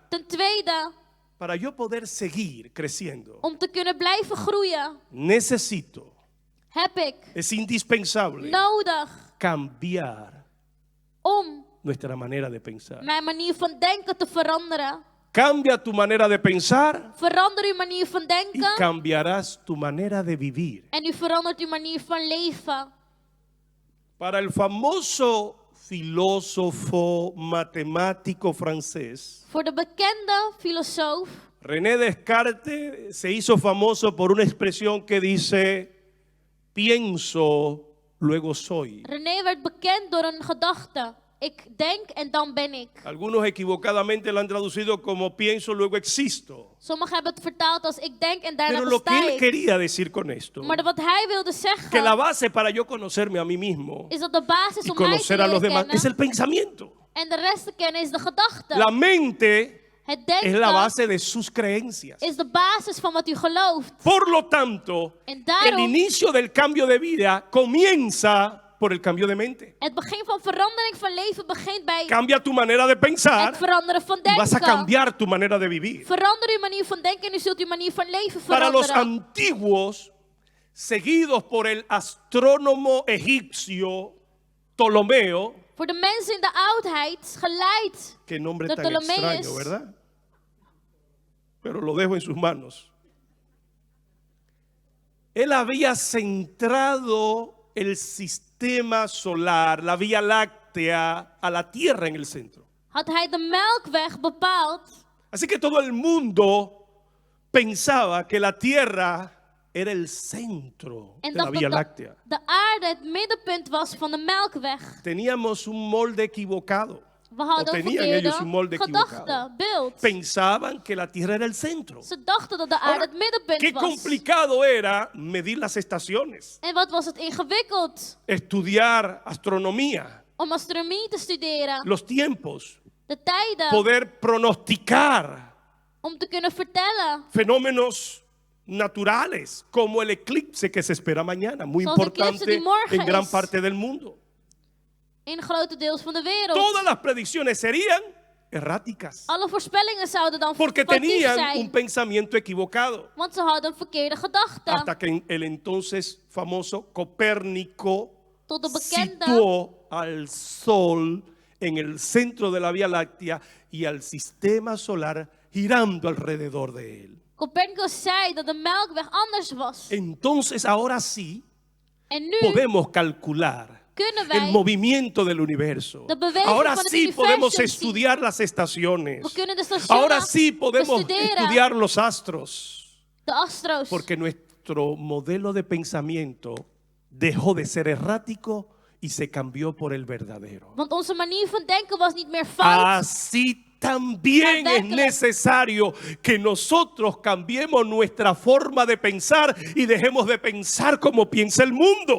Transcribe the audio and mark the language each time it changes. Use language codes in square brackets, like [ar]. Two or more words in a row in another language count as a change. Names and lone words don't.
[nl] Ten tweede, [es] para yo poder seguir creciendo, [nl] om te kunnen blijven groeien, [es] necesito, [nl] heb ik [es] es indispensable [nl] nodig [es] cambiar [nl] om [es] nuestra manera de pensar. [nl] mijn manier van denken te veranderen. [es] Cambia tu manera de pensar [nl] Verander uw manier van [es] y [nl] denken [es] cambiarás tu manera de vivir. [nl] en u verandert uw manier van leven. [es] Para el famoso filósofo matemático francés, [nl] Voor de bekende filosoof [es] René Descartes se hizo famoso por una expresión que dice, pienso, luego soy. [nl] René werd bekend door een gedachte. Ik denk en dan ben ik. [es] Algunos equivocadamente lo han traducido como pienso, luego existo. [nl] Sommigen hebben het vertaald als ik denk en daarna [es] Pero lo que [nl] besta [es] él [nl] ik. [es] quería decir con esto, [nl] Maar wat hij wilde [es] que la [nl] zeggen [es] base para yo conocerme a mí mismo [nl] is dat de basis [es] y [nl] om mij te [es] conocer a los [nl] leren [es] demás es el [nl] kennen [es] pensamiento. [nl] en de rest te kennen is de gedachte. [es] La mente [nl] Het [es] es la [nl] denken [es] base de sus creencias. [nl] is de basis van wat u gelooft. [es] Por lo tanto, [nl] En [es] el [nl] daarom, [es] inicio del cambio de vida comienza por el cambio de mente. [nl] het begin van verandering van leven begint bij [es] Cambia tu manera de pensar [nl] het veranderen van [es] y vas a [nl] denken. [es] cambiar tu manera de vivir. [nl] Verander uw manier van denken en u zult uw manier van leven [es] Para los [nl] veranderen. [es] antiguos, seguidos por el astrónomo egipcio Ptolomeo, [nl] Voor de mensen in de oudheid, geleid [es] qué nombre [nl] door [es] tan [nl] Ptolomeus, [es] extraño, ¿verdad? Pero lo dejo en sus manos. Él había centrado el sistema solar, la Vía Láctea, a la Tierra en el centro. [nl] had hij de Melkweg bepaald. [es] Así que todo el mundo pensaba que la Tierra era el centro [nl] En [es] de la [nl] dat [es] Vía [nl] de [es] Láctea. [nl] aarde het middenpunt was van de Melkweg. [es] Teníamos un molde equivocado. [nl] We [es] O [nl] hadden een [es] tenían ellos un molde [nl] verkeerde [es] equivocado. [nl] gedachte, beeld. [es] Pensaban que la Tierra era el centro. [nl] Ze dachten dat de aarde [es] Ahora, [nl] het middenpunt [es] qué [nl] was. [es] complicado era medir las estaciones, [nl] En wat was het ingewikkeld [es] estudiar astronomía, [nl] om astronomie te studeren. [es] los tiempos, [nl] De tijden, [es] poder pronosticar [nl] om te kunnen vertellen. [es] fenómenos naturales como el eclipse que se espera mañana, muy [nl] Zoals de eclipse [es] importante [nl] die morgen [es] en gran [nl] is. [es] parte del mundo. [nl] In grote deels van de wereld. [es] Todas las predicciones serían erráticas [nl] Alle voorspellingen zouden dan [es] porque [nl] foutief [es] tenían un [nl] zijn. [es] pensamiento equivocado. [nl] Want ze hadden een verkeerde gedachte. [es] Hasta que el entonces famoso Copérnico [nl] Tot de bekende [es] situó al Sol en el centro de la Vía Láctea y al sistema solar girando alrededor de él. [nl] Copernicus zei dat de Melkweg anders was. [es] Entonces ahora sí [nl] En nu [es] podemos calcular [nl] kunnen [es] el [nl] wij, [es] movimiento del universo. [nl] de beweging [es] Ahora [nl] van het [es] sí podemos [nl] universum [es] estudiar las estaciones. [nl] we kunnen de [es] Ahora [nl] stationen [es] sí podemos [nl] bestuderen. [es] estudiar los astros. [nl] De astro's. [es] Porque nuestro nuestro modelo de pensamiento dejó de ser errático y se cambió por el verdadero. [nl] Want onze manier van denken was niet meer fout. [es] Así también es necesario que nosotros cambiemos nuestra forma de pensar y dejemos de pensar como piensa el mundo.